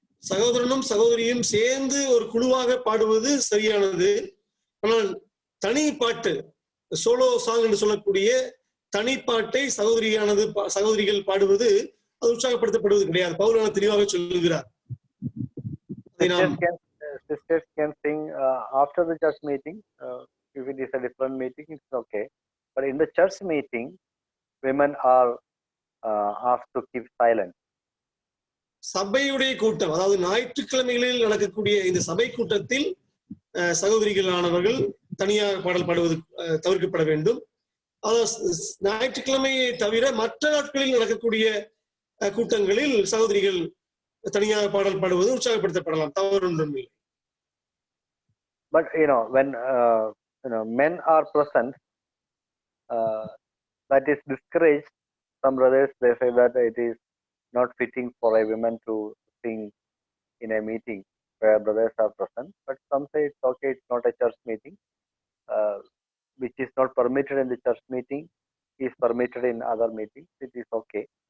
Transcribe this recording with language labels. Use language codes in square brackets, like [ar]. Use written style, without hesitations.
[ta] சகோதரனும் சகோதரியும் சேர்ந்து ஒரு குழுவாக பாடுவது சரியானது. ஆனால் தனி பாட்டு, சோலோ சாங் என்று சொல்லக்கூடிய தனிப்பாட்டை சகோதரிகள் பாடுவது அது உற்சாகப்படுத்தப்படுவது கிடையாது. பவுல் தெளிவாக சொல்லுகிறார். [en] Sisters can sing after the church meeting. If it is a different meeting, it's okay. But in the church meeting, women are asked to keep silent. [ta] சபையுடைய கூட்டம், அதாவது ஞாயிற்றுக்கிழமைகளில் நடக்கக்கூடிய இந்த சபை கூட்டத்தில் சகோதரிகளானவர்கள் தனியாக பாடல் பாடுவது தவிர்க்கப்பட வேண்டும். அதாவது ஞாயிற்றுக்கிழமையை தவிர மற்ற நாட்களில் நடக்கக்கூடிய கூட்டங்களில் சகோதரிகள் தனியாக பாடல் பாடுவது உற்சாகப்படுத்தப்படலாம், தவறு ஒன்றும் இல்லை. [en] But when men are present, that is discouraged. Some brothers, they say that it is not fitting for a woman to sing in a meeting where brothers are present. But some say it's okay, it's not a church meeting. Which is not permitted in the church meeting is permitted in other meetings. It is okay.